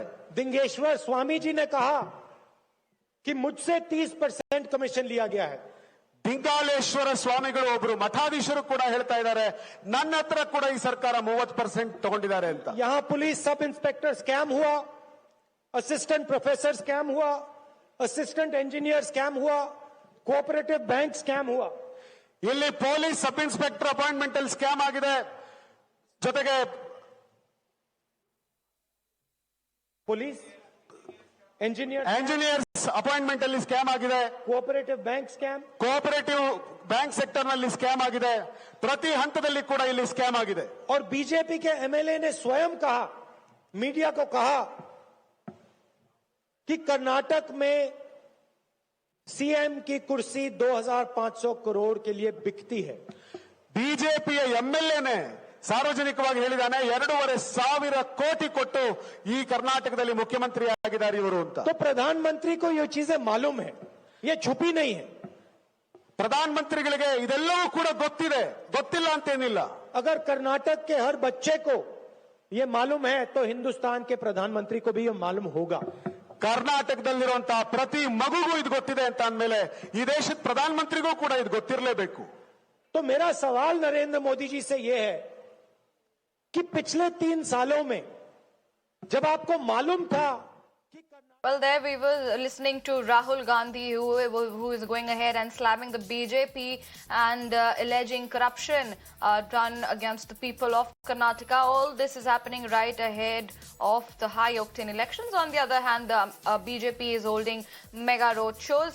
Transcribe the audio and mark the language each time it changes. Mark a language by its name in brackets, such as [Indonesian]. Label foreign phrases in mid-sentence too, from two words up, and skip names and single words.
[Hindi] दिंगेश्वर स्वामी जी ने कहा कि मुझसे 30% कमीशन लिया गया है. [Kannada] ದಿಂಗಾಲೇಶ್ವರ ಸ್ವಾಮಿಗಳು ಒಬ್ರು ಮಠಾಧೀಶರು ಕೂಡ ಹೇಳ್ತಾ ಇದ್ದಾರೆ, ನನ್ನ ಹತ್ರ ಕೂಡ ಈ ಸರ್ಕಾರ 30% ತಗೊಂಡಿದ್ದಾರೆ ಅಂತ. [Hindi] यहां [English] police sub inspector scam [Hindi] हुआ, [English] assistant professor scam [Hindi] हुआ, [English] assistant engineer scam [Hindi] हुआ, [English] cooperative bank scam [Hindi] हुआ. [Kannada] ಇಲ್ಲಿ [English] police sub inspector appointment [Kannada] ಅಲ್ಲಿ ಸ್ಕ್ಯಾಮ್ ಆಗಿದೆ, ಜೊತೆಗೆ [Hindi] पुलिस [English] engineers appointment [Kannada] ಅಲ್ಲಿ ಸ್ಕ್ಯಾಮ್ ಆಗಿದೆ, [English] cooperative bank scam, cooperative bank sector [Kannada] ನಲ್ಲಿ ಸ್ಕ್ಯಾಮ್ ಆಗಿದೆ. ಪ್ರತಿ ಹಂತದಲ್ಲಿ ಕೂಡ ಇಲ್ಲಿ ಸ್ಕ್ಯಾಮ್ ಆಗಿದೆ. [Hindi] और बीजेपी के एमएलए ने स्वयं कहा, मीडिया को कहा कि कर्नाटक में सीएम की कुर्सी 2500 करोड़ के लिए बिकती है. [Kannada] ಬಿಜೆಪಿಯ ಎಂಎಲ್ಎನೇ ಸಾರ್ವಜನಿಕವಾಗಿ ಹೇಳಿದಾನೆ, 2,500 ಕೋಟಿ ಕೊಟ್ಟು ಈ ಕರ್ನಾಟಕದಲ್ಲಿ ಮುಖ್ಯಮಂತ್ರಿ ಆಗಿದ್ದಾರೆ ಇವರು ಅಂತ. [Hindi] तो प्रधानमंत्री को ये चीजें मालूम है, ये छुपी नहीं है. [Kannada] ಪ್ರಧಾನಮಂತ್ರಿಗಳಿಗೆ ಇದೆಲ್ಲವೂ ಕೂಡ ಗೊತ್ತಿದೆ, ಗೊತ್ತಿಲ್ಲ ಅಂತೇನಿಲ್ಲ. [Hindi] अगर कर्नाटक के हर बच्चे को ये मालूम है तो हिंदुस्तान के प्रधानमंत्री को भी ये मालूम होगा। [Kannada] ಕರ್ನಾಟಕದಲ್ಲಿರುವಂತಹ ಪ್ರತಿ ಮಗುಗೂ ಇದು ಗೊತ್ತಿದೆ ಅಂತ ಅಂದಮೇಲೆ ಈ ದೇಶದ ಪ್ರಧಾನಮಂತ್ರಿಗೂ ಕೂಡ ಇದು ಗೊತ್ತಿರಲೇಬೇಕು। [Hindi] तो मेरा सवाल नरेंद्र मोदी जी से यह है कि पिछले 3 सालों में जब आपको मालूम था कि [English] Well, there we were listening to Rahul Gandhi, who is going ahead and slamming the BJP and alleging corruption done against the people of Karnataka. All this is happening right ahead of the high-octane elections. On the other hand, the BJP is holding mega road shows.